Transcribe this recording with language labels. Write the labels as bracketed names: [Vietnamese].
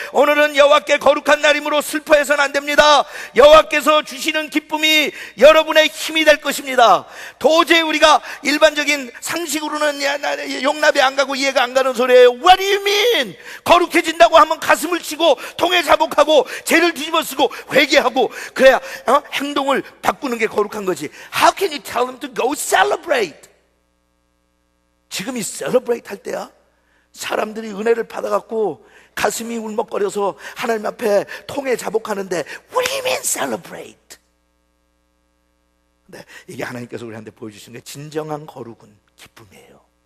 [Korean] 오늘은 여호와께 거룩한 날이므로 슬퍼해서는 안 됩니다. 여호와께서 주시는 기쁨이 여러분의 힘이 될 것입니다. 도저히 우리가 일반적인 상식으로는 용납이 안 가고 이해가 안 가는 소리예요. [English] What do you mean? [Korean] 거룩해진다고 하면 가슴을 치고 통해 자복하고 죄를 뒤집어 쓰고 회개하고 그래야 행동을 바꾸는 게 거룩한 거지. [English] How can you tell them to go celebrate? [Korean] 지금이 celebrate 할 때야? 사람들이 은혜를 받아갖고 가슴이 울먹거려서 하나님 앞에 통해 자복하는데 [English] What do you mean celebrate? [Korean] 근데 이게 하나님께서 우리한테 보여주신 게 진정한 거룩은 기쁨이에요.